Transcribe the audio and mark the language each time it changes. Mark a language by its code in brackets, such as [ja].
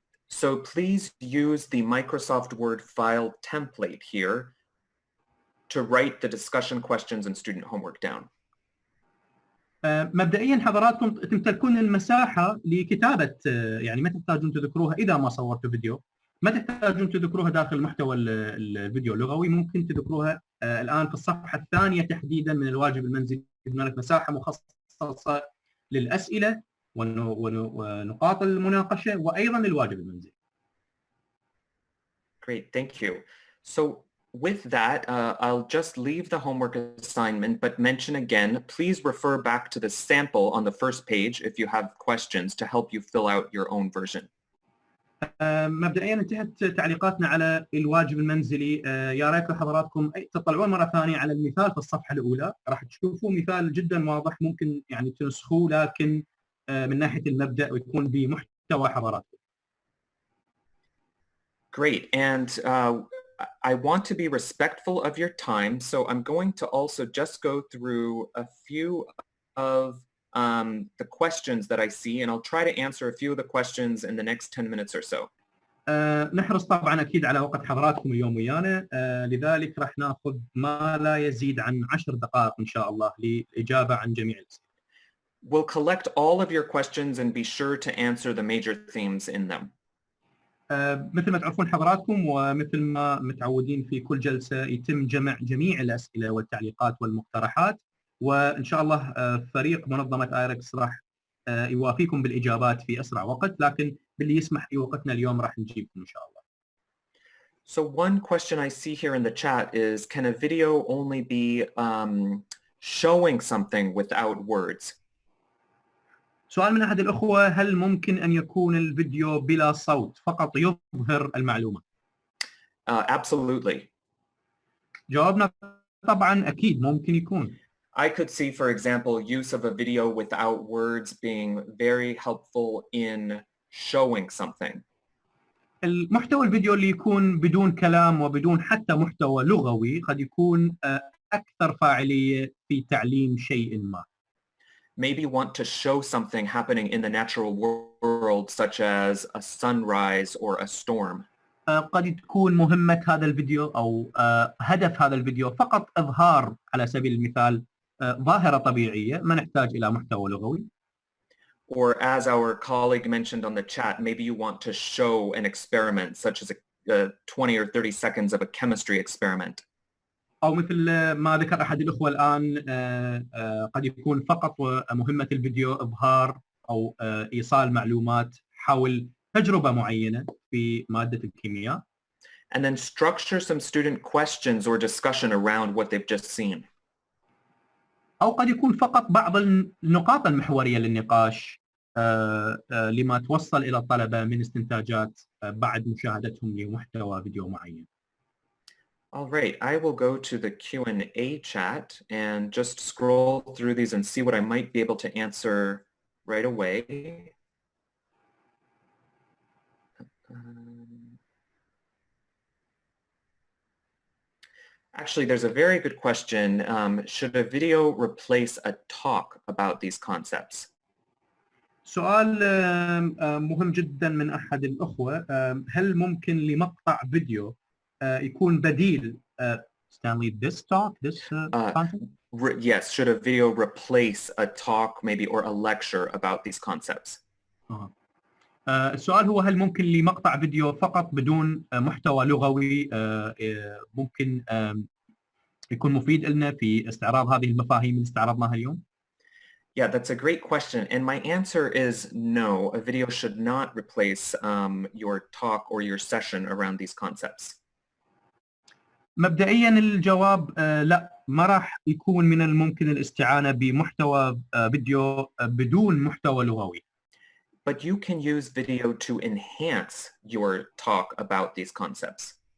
[en] So please use the Microsoft Word file template here to write the discussion questions and student homework down. [ar] مبدئيا حضراتكم تمتلكون المساحة لكتابة، يعني ما تحتاجون تذكروها إذا ما صورتوا فيديو، ما تحتاجون تذكروها داخل محتوى الفيديو اللغوي، ممكن تذكروها الآن في الصفحة الثانية تحديدا من الواجب المنزلي. هناك مساحة مخصصة للأسئلة ونقاط المناقشة وأيضا للواجب المنزلي. [en] Great, thank you. So with that, I'll just leave the homework assignment, but mention again, please refer back to the sample on the first page if you have questions to help you fill out your own version. [ar] مبدئيا انتهت تعليقاتنا على الواجب المنزلي. يا ريت حضراتكم تطلعون مرة ثانية على المثال في الصفحة الأولى، راح تشوفوا مثال جدا واضح ممكن يعني تنسخوه لكن من ناحية المبدأ ويكون بمحتوى حضراتكم. [en] Great, and I want to be respectful of your time, so I'm going to also just go through a few of the questions that I see, and I'll try to answer a few of the questions in the next 10 minutes or so. [ar] نحرص طبعا أكيد على وقت حضراتكم اليوم ويانا، لذلك راح ناخذ ما لا يزيد عن 10 دقائق إن شاء الله للإجابة عن جميع الأسئلة. [en] We'll collect all of your questions and be sure to answer the major themes in them. [ar] مثل ما تعرفون حضراتكم ومثل ما متعودين في كل جلسة يتم جمع جميع الأسئلة والتعليقات والمقترحات، وإن شاء الله فريق منظمة ايركس راح يوافيكم بالإجابات في أسرع وقت، لكن باللي يسمح في وقتنا اليوم راح نجيبكم إن شاء الله. [en] So one question I see here in the chat is, can a video only be showing something without words? [ar] سؤال من أحد الأخوة، هل ممكن أن يكون الفيديو بلا صوت فقط يظهر المعلومة؟ [en] Absolutely. [ar] جوابنا طبعا أكيد ممكن يكون. [en] I could see, for example, use of a video without words being very helpful in showing something. [ar] المحتوى الفيديو اللي يكون بدون كلام وبدون حتى محتوى لغوي قد يكون أكثر فاعلية في تعليم شيء ما. [en] Maybe want to show something happening in the natural world, such as a sunrise or a storm. [ar] قد تكون مهمة هذا الفيديو أو هدف هذا الفيديو فقط إظهار على سبيل المثال ظاهرة طبيعية، ما نحتاج إلى محتوى لغوي. [en] Or as our colleague mentioned on the chat, maybe you want to show an experiment, such as a 20 or 30 seconds of a chemistry experiment. [ar] أو مثل ما ذكر أحد الأخوة الآن، قد يكون فقط مهمة الفيديو إظهار أو إيصال معلومات حول تجربة معينة في مادة الكيمياء. [en] And then structure some student questions or discussion around what they've just seen. [ar] أو قد يكون فقط بعض النقاط المحورية للنقاش لما توصل إلى الطلبة من استنتاجات بعد مشاهدتهم لمحتوى فيديو معين. [en] All right, I will go to the Q&A chat and just scroll through these and see what I might be able to answer right away. Actually, there's a very good question. Should a video replace a talk about these concepts? [ar] سؤال مهم جدا من أحد الأخوة، هل ممكن لمقطع فيديو يكون بديل [en] Stanley this talk this content? Yes, should a video replace a talk maybe or a lecture about these concepts? [ar] السؤال هو هل ممكن لي مقطع فيديو فقط بدون محتوى لغوي ممكن يكون مفيد لنا في استعراض هذه المفاهيم اللي استعرضناها اليوم؟ [en] Yeah, that's a great question. And my answer is no. A video should not replace your talk or your session around these concepts. [ar] مبدئيا الجواب لا، ما راح يكون من الممكن الاستعانة بمحتوى فيديو بدون محتوى لغوي. [en] But you can use video to enhance your talk about these concepts.